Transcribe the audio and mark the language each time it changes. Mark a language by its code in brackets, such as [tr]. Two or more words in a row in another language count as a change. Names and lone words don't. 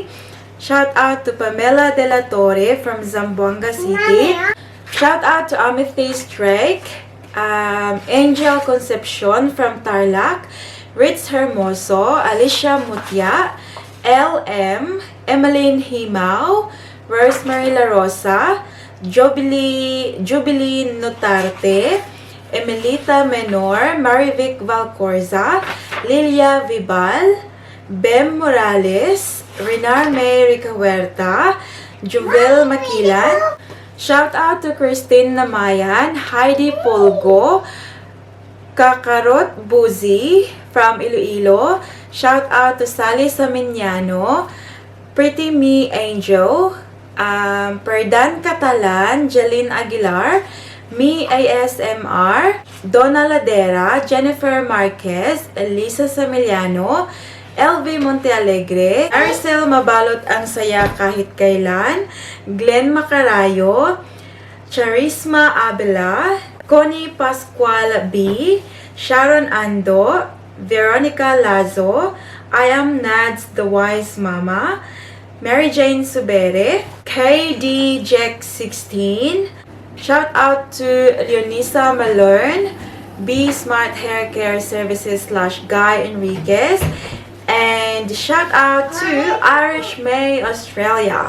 [en] Shout out to Pamela De La Torre from Zamboanga City. Shout out to Amethyst Drake, Angel Concepcion from Tarlac, Ritz Hermoso, Alicia Mutia, LM, Emmeline Himao, Rosemary La Rosa, Jubilee Notarte, Emelita Menor, Marivic Valcorza, Lilia Vibal, Bem Morales, Renar May Ricahuerta, Juvel Makilan. Shout out to Christine Namayan, Heidi Polgo, Kakarot Buzi from Iloilo. Shout out to Sally Saminiano, Pretty Me Angel, Perdan Catalan, Jeline Aguilar, Me ASMR, Donna Ladera, Jennifer Marquez, Elisa Samiliano, LV Montealegre, Arcel Mabalot Ang Saya Kahit Kailan, Glenn Macarayo, Charisma Abela, Connie Pascual B, Sharon Ando, Veronica Lazo, I Am Nads the Wise Mama, Mary Jane Subere, KD Jack 16. Shout out to Leonisa Malern, B Smart Hair Care Services / Guy Enriquez. And shout out to Irish May Australia.